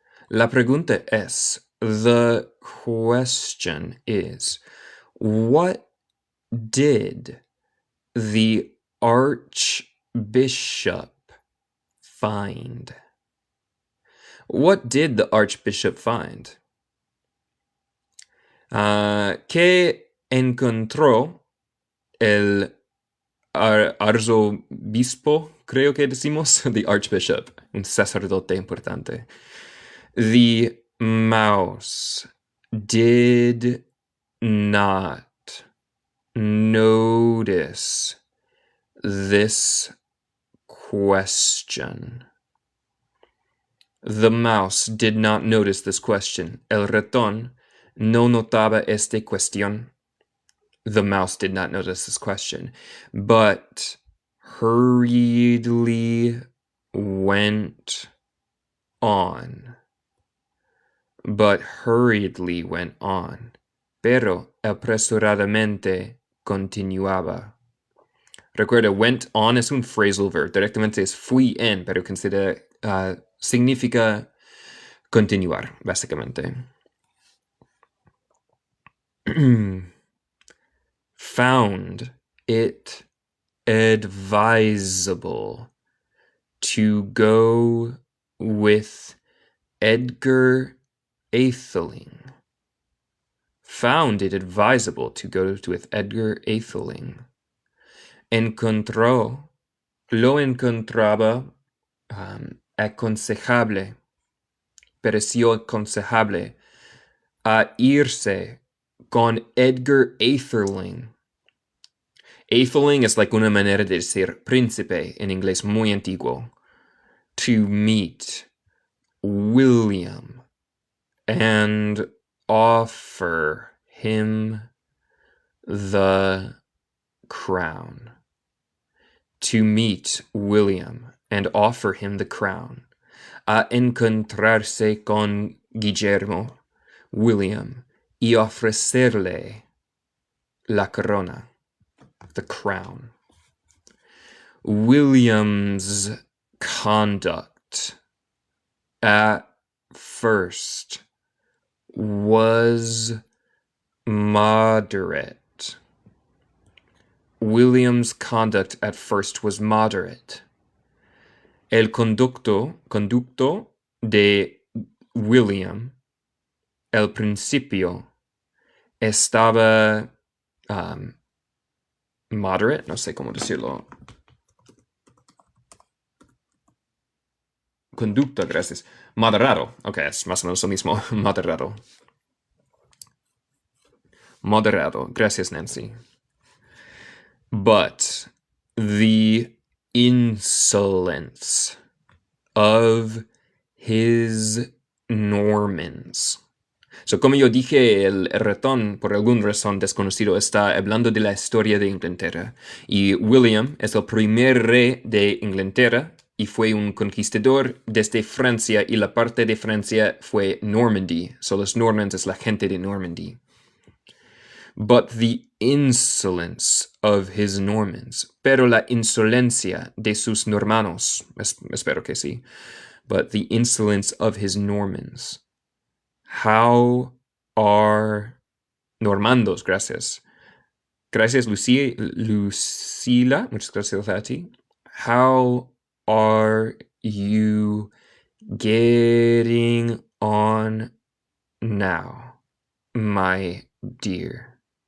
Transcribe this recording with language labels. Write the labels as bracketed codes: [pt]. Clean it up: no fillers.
[es] La pregunta es. [en] The question is. What did the archbishop find? What did the archbishop find? [es] ¿Qué encontró el arzobispo? Creo que decimos, [en] the archbishop, [es] un sacerdote importante. [en] The mouse did not notice this question. The mouse did not notice this question. [es] El ratón no notaba esta cuestión. [en] The mouse did not notice this question, but hurriedly went on. [es] Pero apresuradamente continuaba. Recuerda, [en] went on [es] es un phrasal verb. Directamente es fui en, pero significa continuar, básicamente. [en] Found it advisable to go with Edgar Atheling. Found it advisable to go with Edgar Atheling. [es] Encontró, lo encontraba aconsejable, pareció aconsejable a irse con Edgar Atheling. Atheling es like una manera de decir príncipe en inglés muy antiguo. [en] To meet William and offer him the crown. To meet William and offer him the crown. [es] A encontrarse con Guillermo, William, y ofrecerle la corona, [en] the crown. William's conduct at first was moderate. William's conduct at first was moderate. [es] El conducto de William, el principio, estaba moderate, no sé cómo decirlo. Conducta, gracias. Moderado. Ok, es más o menos lo mismo. Moderado. Moderado. Gracias, Nancy. [en] But the insolence of his Normans. [es] So, como yo dije, el ratón, por alguna razón desconocido, está hablando de la historia de Inglaterra. Y William es el primer rey de Inglaterra y fue un conquistador desde Francia, y la parte de Francia fue Normandy. So, los Normans es la gente de Normandy. [en] But the insolence of his Normans. [es] Pero la insolencia de sus normanos. Espero que sí. [en] But the insolence of his Normans. How are Normandos? [es] Gracias. Gracias, Lucila. Muchas gracias a ti. [en] How are you getting on now, my dear?